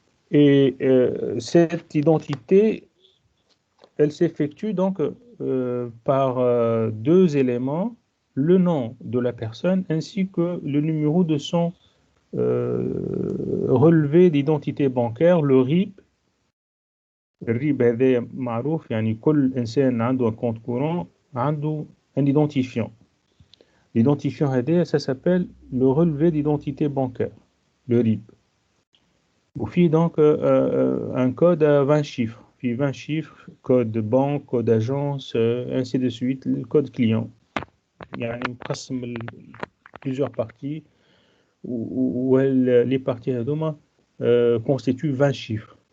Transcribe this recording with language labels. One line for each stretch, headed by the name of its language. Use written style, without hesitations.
French: Et cette identité, elle s'effectue donc par deux éléments, le nom de la personne ainsi que le numéro de son relevé d'identité bancaire, le RIB.
Arabic: الريب هذا معروف يعني كل إنسان عنده
French: un compte courant
Arabic: عنده
French: un identifiant. L'identifiant هذا ça s'appelle le relevé d'identité bancaire, le RIB. وفي donc un code à 20 chiffres. Puis 20 chiffres, code de banque, code d'agence, ainsi de suite, le code client.
Arabic: يعني مقسم
French: plusieurs parties où les parties هذوما constituent 20 chiffres.